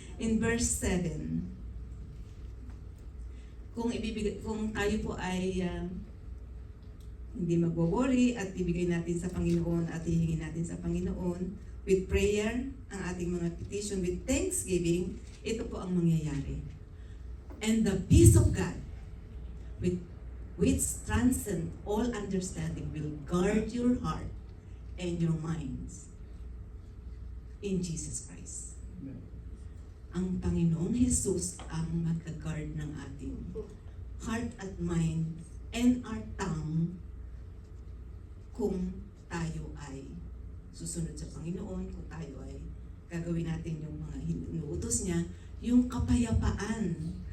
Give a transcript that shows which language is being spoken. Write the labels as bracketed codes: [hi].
[tl] In verse 7, kung tayo po ay hindi magwo-worry at ibigay natin sa Panginoon at hihingin natin sa Panginoon [en] with prayer, [tl] ang ating mga petition [en] with thanksgiving, [tl] ito po ang mangyayari. [en] And the peace of God, which transcends all understanding, will guard your heart and your minds in Jesus Christ. [tl] Ang Panginoong Jesus ang mag-guard ng ating heart at mind [en] and our tongue [tl] kung tayo ay susunod sa Panginoon, kung tayo ay gagawin natin yung mga inuutos niya, yung kapayapaan.